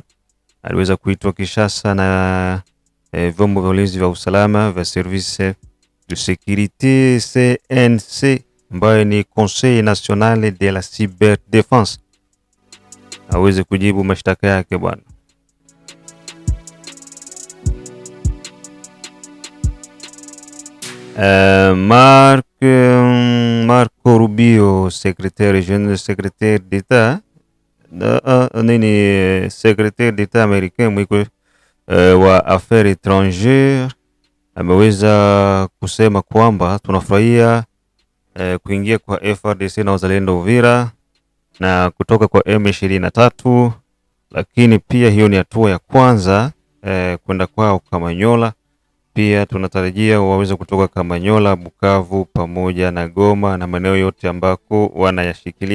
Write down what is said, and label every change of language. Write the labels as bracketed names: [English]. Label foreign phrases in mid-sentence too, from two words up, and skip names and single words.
[Swahili] Aliweza kuitwa Kinshasa na vyombo vya ulinzi vya usalama vya Service de Sécurité CNC ambayo ni Conseil National de la Cyberdéfense aweze kujibu mashtaka yake bwana. Marco Rubio, [French] secrétaire d'État secrétaire d'État américain [Swahili] mwiko wa [French] affaires étrangères, [Swahili] ameweza kusema kwamba tunafurahia kuingia kwa FARDC na wazalendo Uvira na kutoka kwa M23, lakini pia hiyo ni hatua ya kwanza kwenda kwao Kamanyola. Pia tunatarajia waweze kutoka Kamanyola, Bukavu pamoja na Goma na maeneo yote ambako wanayashikilia.